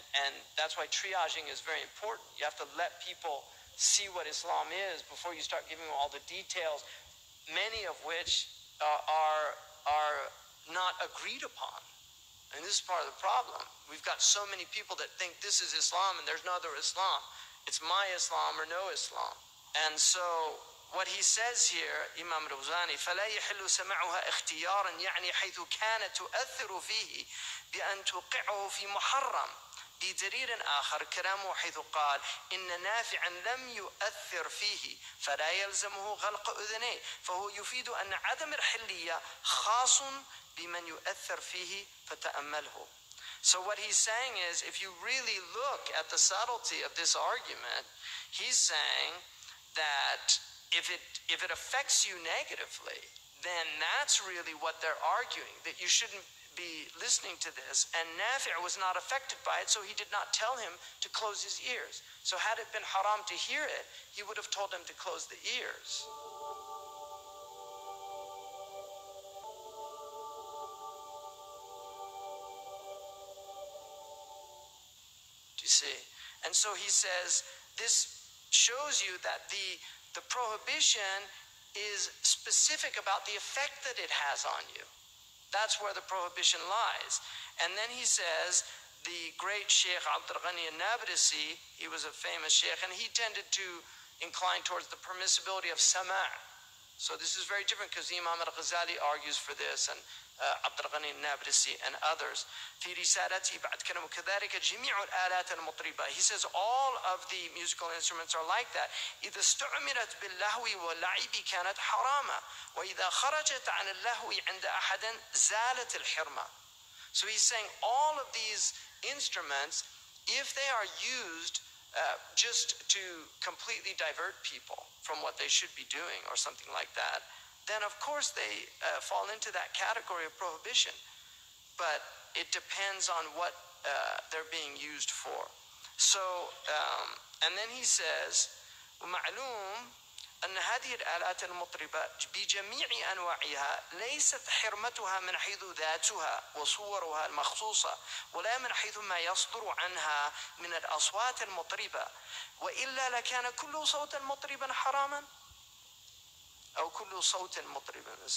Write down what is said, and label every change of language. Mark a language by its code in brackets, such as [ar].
[en] And that's why triaging is very important. You have to let people see what Islam is before you start giving them all the details, many of which are not agreed upon. And this is part of the problem. We've got so many people that think this is Islam and there's no other Islam. It's my Islam or no Islam. And so what he says here, [ar] Imam Rawzani, فَلَا يَحِلُّ سَمَعُهَا اخْتِيارًا يعني حيث كانت تؤثر فيه بأن توقعه في محرم. بدليل آخر كلامه حيث قال إن نافعا لم يؤثر فيه فلا يلزمه غلق أذنيه، فهو يفيد أن عدم الحلية خاص بمن يؤثر فيه فتأمله. [en] So what he's saying is, if you really look at the subtlety of this argument, he's saying that if it affects you negatively, then that's really what they're arguing, that you shouldn't be listening to this. And Nafi' was not affected by it, so he did not tell him to close his ears. So had it been haram to hear it, he would have told him to close the ears. Do you see? And so he says, this shows you that the prohibition is specific about the effect that it has on you. That's where the prohibition lies. And then he says, the great Shaykh Abdul Ghani al-Nablusi, he was a famous Shaykh, and he tended to incline towards the permissibility of sama'. So this is very different, because Imam al-Ghazali argues for this, and Abdul Ghani al-Nablusi and others. [ar] في رسالته بعد كلامه كذلك جميع الآلات المطربة. [en] He says all of the musical instruments are like that. [ar] إذا استعملت باللهو واللعب كانت حراما وإذا خرجت عن اللهو عند أحد زالت الحرمة. [en] So he's saying all of these instruments, if they are used just to completely divert people from what they should be doing or something like that, then of course they fall into that category of prohibition. But it depends on what they're being used for. So, and then he says, [ar] ومعلوم أن هذه الآلات المطربة بجميع أنواعها ليست حرمتها من حيث ذاتها وصورها المخصوصة ولا من حيث ما يصدر عنها من الأصوات المطربة، وإلا لكان كل صوت مطربا حراما أو كل صوت مطربا